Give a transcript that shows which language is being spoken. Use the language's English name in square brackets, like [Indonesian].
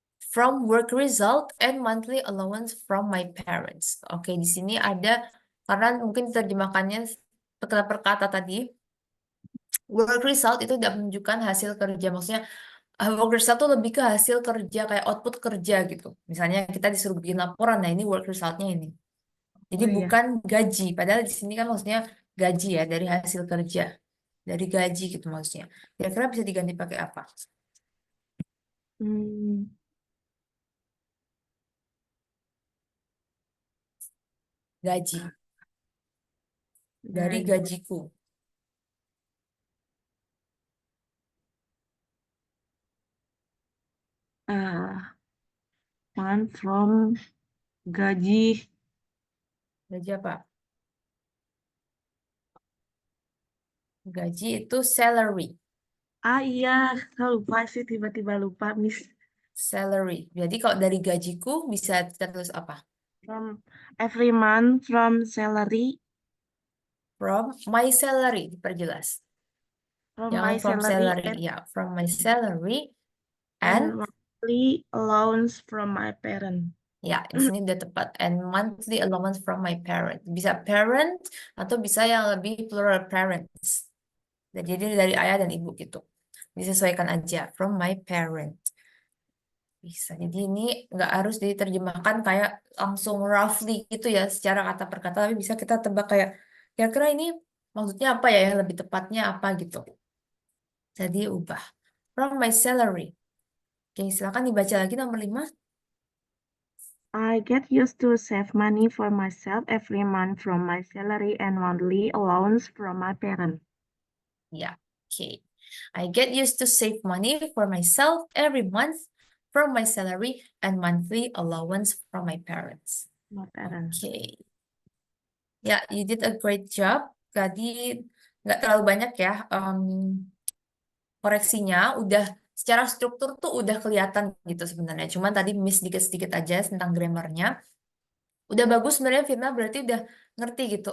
[English] From work result and monthly allowance from my parents. [Indonesian] Oke, di sini ada karena mungkin terjemahkannya per kata tadi. Work result itu tidak menunjukkan hasil kerja. Maksudnya work result itu lebih ke hasil kerja kayak output kerja gitu. Misalnya kita disuruh bikin laporan, nah ini work resultnya ini. Jadi Oh iya. bukan gaji. Padahal di sini kan maksudnya gaji ya dari hasil kerja, dari gaji gitu maksudnya. Kira-kira bisa diganti pakai apa? Hmm, Gaji. Dari Gaji. gajiku. [English] One from gaji. [Indonesian] Gaji apa? Gaji itu salary. Ah iya, saya lupa sih tiba-tiba lupa, Miss. Salary. Jadi kalau dari gajiku bisa kita tulis apa? [English] From every month from salary, From my salary. Diperjelas. from [Indonesian] Jangan [English] my from salary salary. Ya, from my salary and and monthly allowance from my parent. [Indonesian] ya, di sini udah tepat. [English] And monthly allowance from my parent. [Indonesian] Bisa parent atau bisa yang lebih plural parents. Jadi dari ayah dan ibu gitu. Disesuaikan aja. [English] From my parent. [Indonesian] Bisa. Jadi ini nggak harus diterjemahkan kayak langsung roughly gitu ya secara kata per kata. Tapi bisa kita tebak kayak kira-kira ini maksudnya apa ya? Yang lebih tepatnya apa gitu. Jadi ubah. [English] From my salary. [Indonesian] Oke, silakan dibaca lagi nomor 5. [English] I get used to save money for myself every month from my salary and monthly allowance from my parent. [Indonesian] Ya, oke. [English] I get used to save money for myself every month from my salary and monthly allowance from my parents. My parent. Oke. Ya, you did a great job. [Indonesian] Jadi nggak terlalu banyak ya koreksinya. Udah secara struktur tuh udah kelihatan gitu sebenarnya. Cuman tadi miss dikit-sedikit aja tentang grammarnya. Udah bagus sebenarnya Firna berarti udah ngerti gitu.